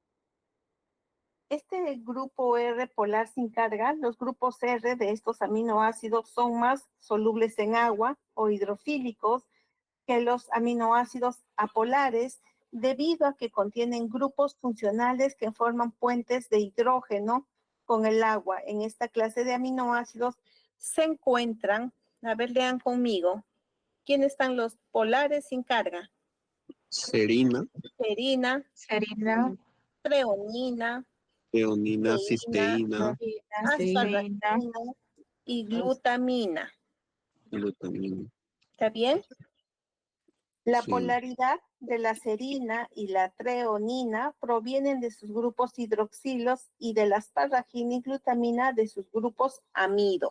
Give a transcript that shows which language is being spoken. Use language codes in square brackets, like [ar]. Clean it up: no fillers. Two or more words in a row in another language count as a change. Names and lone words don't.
[es] Este grupo R polar sin carga, los grupos R de estos aminoácidos son más solubles en agua o hidrofílicos que los aminoácidos apolares debido a que contienen grupos funcionales que forman puentes de hidrógeno con el agua. En esta clase de aminoácidos se encuentran, a ver, lean conmigo, ¿quiénes están los polares sin carga? Serina, Serina, treonina, teonina, cisteína, cisteína, asparagina y glutamina. glutamina. ¿Está bien? La Sí. polaridad de la serina y la treonina provienen de sus grupos hidroxilos y de la asparagina y glutamina de sus grupos amido.